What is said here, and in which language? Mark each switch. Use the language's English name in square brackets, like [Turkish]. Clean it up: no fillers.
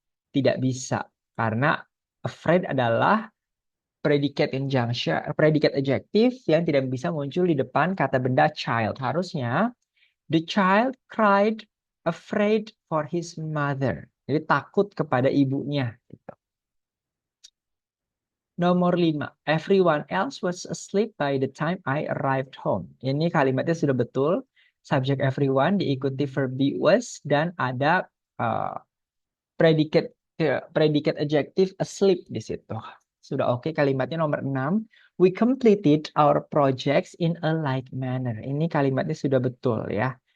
[Indonesian] Tidak bisa karena afraid adalah predicate conjunction, predicate adjective yang tidak bisa muncul di depan kata benda child. Harusnya [English] the child cried afraid for his mother. [Indonesian] Jadi takut kepada ibunya. Gitu. Nomor 5, [English] everyone else was asleep by the time I arrived home. [Indonesian] Ini kalimatnya sudah betul. Subject everyone diikuti verb be was dan ada predicate predicate adjective asleep di situ. Sudah oke kalimatnya. Nomor 6, [English] we completed our projects in a like manner. [Indonesian] Ini kalimatnya sudah betul ya.